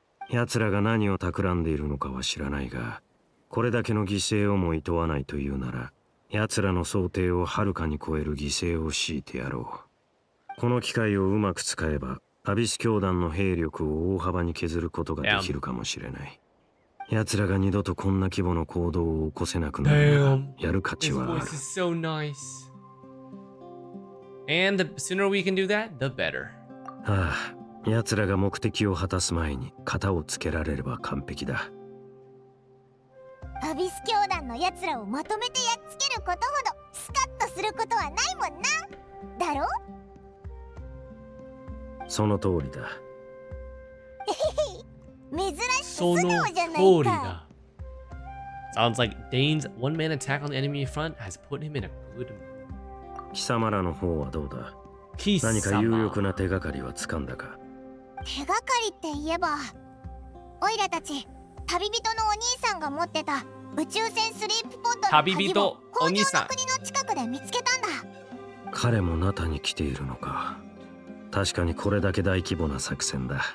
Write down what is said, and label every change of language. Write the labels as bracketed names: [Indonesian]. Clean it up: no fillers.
[Japanese] 奴らが何を企んでいるのかは知らないが、これだけの犠牲をも厭わないというなら、奴らの想定をはるかに超える犠牲を強いてやろう。この機会をうまく使えば、アビス教団の兵力を大幅に削ることができるかもしれない。奴らが二度とこんな規模の行動を起こせなくなるなら、やる価値はある。 [English] His voice is so nice. And the sooner we can do that, the better. [Japanese] ああ、奴らが目的を果たす前に型をつけられれば完璧だ。アビス教団の奴らをまとめてやっつけることほどスカッとすることはないもんな。だろ？その通りだ。珍しく素直じゃないか。 [English] Sounds like Dane's one-man attack on the enemy front has put him in a good mood. [Japanese] 貴様らの方はどうだ？何か有力な手がかりはつかんだか？手がかりって言えば、オイラたち旅人のお兄さんが持ってた宇宙船スリープポッドの鍵を北条の国の近くで見つけたんだ。彼もナタに来ているのか。確かにこれだけ大規模な作戦だ。